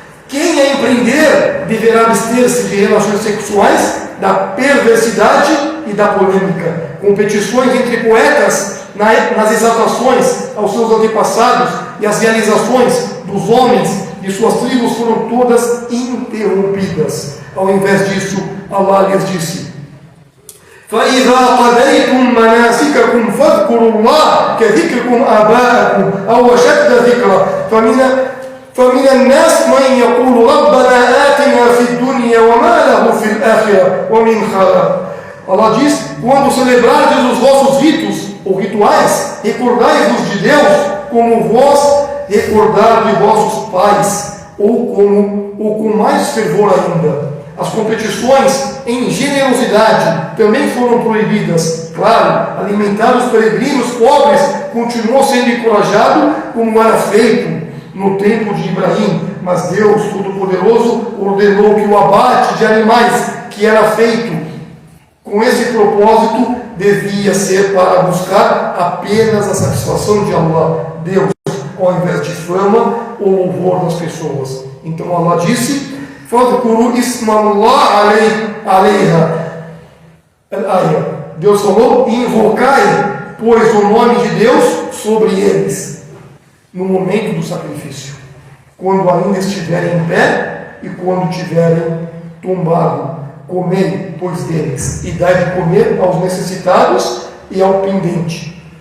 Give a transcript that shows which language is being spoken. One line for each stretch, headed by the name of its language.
Portuguese: Quem a empreender deverá abster-se de relações sexuais, da perversidade e da polêmica. Competições entre poetas nas exaltações aos seus antepassados e as realizações dos homens de suas tribos foram todas interrompidas. Ao invés disso, Allah lhes disse:
Arabic: فَإِذَا قَضَيْتُم مَّنَاسِكَكُمْ فَاذْكُرُوا اللَّهَ كَذِكْرِكُمْ آبَاءَكُمْ أَوْ أَشَدَّ ذِكْرًا فمن الناس من يقول ربنا آتنا في الدنيا وما له في الآخرة ومن خلاق.
Portuguese: Allah diz: quando celebrardes os vossos ritos ou rituais, recordai-vos de Deus como vós recordar de vossos pais, ou com mais fervor ainda. As competições em generosidade também foram proibidas. Claro, alimentar os peregrinos pobres continuou sendo encorajado, como era feito no tempo de Ibrahim, mas Deus Todo-Poderoso ordenou que o abate de animais que era feito com esse propósito devia ser para buscar apenas a satisfação de Allah, Deus, ao invés de fama ou louvor das pessoas. Então Allah disse:
Arabic: فَاذْكُرُوا اسْمَ اللَّهِ عَلَيْهَا.
Portuguese: Deus falou: invocai, pois, o nome de Deus sobre eles no momento do sacrifício, quando ainda estiverem em pé e quando tiverem tombado. Comei, pois, deles, e dai de comer aos necessitados e ao pendente.